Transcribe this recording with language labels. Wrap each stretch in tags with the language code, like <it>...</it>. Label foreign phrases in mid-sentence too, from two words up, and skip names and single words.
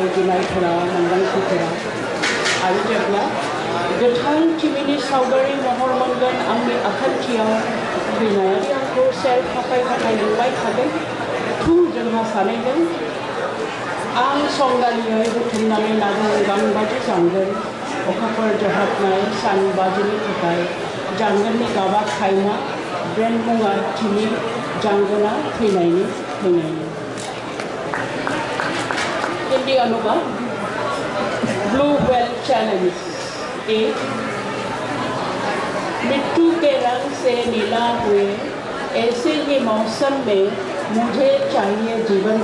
<brx>गिनायफोरा मोन्दांथिफोरा आरो जेब्ला गोथां टिभिनि सावगारि महर मोनगोन आंनि आखान्थियाव थैनायादि आंखौ सेर फाखाय फाखाय लिंबाय थागोन थु जोंहा सानैजों आं संगालियै बुथुमनानै लागोन गांबादि जांगोन अखाफोर जोहाबनाय सानबाजिनि थाखाय जांगोननि गाबा खायमा ब्रेन्ड मुङा टिभि जांगोना थैनायनि</brx> <hi>हिंदी अनुवाद ब्लू वेल चैलेंज एक मिट्टू के रंग से नीला हुए ऐसे ही मौसम में मुझे चाहिए जीवन</hi>